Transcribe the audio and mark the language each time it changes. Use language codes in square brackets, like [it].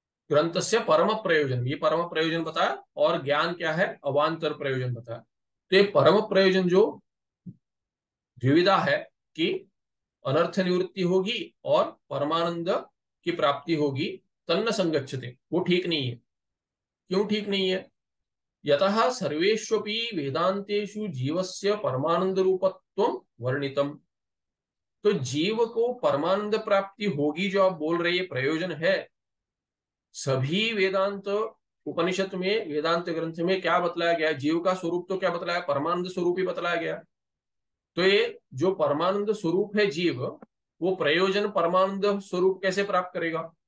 [hi] ग्रंथ से परम प्रयोजन, ये परम प्रयोजन बताया, और ज्ञान क्या है, अवांतर प्रयोजन बताया। तो ये परम प्रयोजन जो द्विविधा है कि अनर्थ निवृत्ति होगी और परमानंद की प्राप्ति होगी, [sa] तन्न संगच्छते, [hi] वो ठीक नहीं है। क्यों ठीक नहीं है? [sa] यतः सर्वेष्वपि वेदांतेषु जीवस्य परमानंद रूपत्वं वर्णितम। [hi] तो जीव को परमानंद प्राप्ति होगी जो आप बोल रहे हैं प्रयोजन है, सभी वेदांत उपनिषद में, वेदांत ग्रंथ में क्या बतलाया गया है? जीव का स्वरूप तो क्या बतलाया? परमानंद स्वरूप ही बतलाया गया। तो ये जो परमानंद स्वरूप है जीव, वो प्रयोजन परमानंद स्वरूप कैसे प्राप्त करेगा?